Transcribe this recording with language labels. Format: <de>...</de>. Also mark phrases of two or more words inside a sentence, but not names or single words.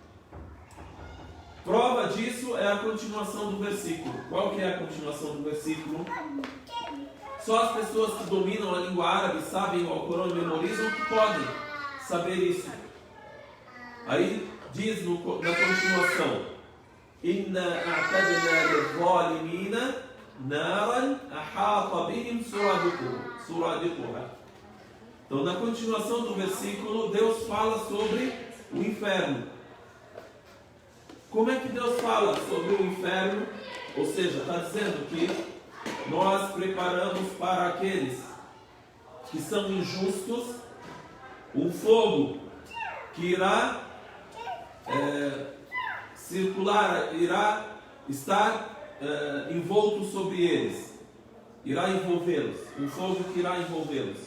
<pt>Prova disso é a continuação do versículo. Qual que é a continuação do versículo? Só as pessoas que dominam a língua árabe, sabem o Alcorão e memorizam, que podem saber isso. Aí diz na continuação:</pt> <ar>إنا أعتدنا للظالمين نارا أحاط بهم سرادقها.</ar> <pt>Então, na continuação do versículo, Deus fala sobre o inferno. Como é que Deus fala sobre o inferno? Ou seja, está dizendo que nós preparamos para aqueles que são injustos um fogo que irá circular, irá estar envolto sobre eles, irá envolvê-los, um fogo que irá envolvê-los.</pt>